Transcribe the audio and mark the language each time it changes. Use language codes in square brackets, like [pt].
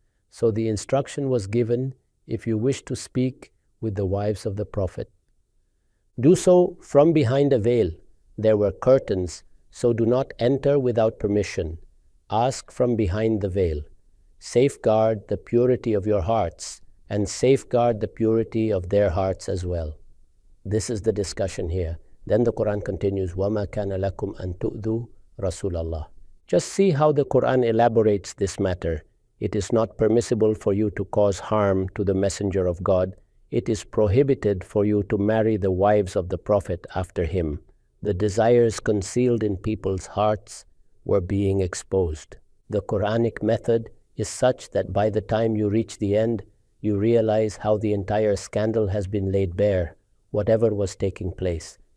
[en] So the instruction was given, if you wish to speak with the wives of the Prophet, do so from behind a veil. There were curtains, so do not enter without permission. Ask from behind the veil. Safeguard the purity of your hearts, and safeguard the purity of their hearts as well. This is the discussion here. Then the Quran continues, [ar] وَمَا كَانَ لَكُمْ أَن تُؤْذُوا رَسُولَ اللَّهِ. [en] Just see how the Quran elaborates this matter. It is not permissible for you to cause harm to the Messenger of God. It is prohibited for you to marry the wives of the Prophet after him. The desires concealed in people's hearts were being exposed. The Quranic method is such that by the time you reach the end, you realize how the entire scandal has been laid bare, whatever was taking place.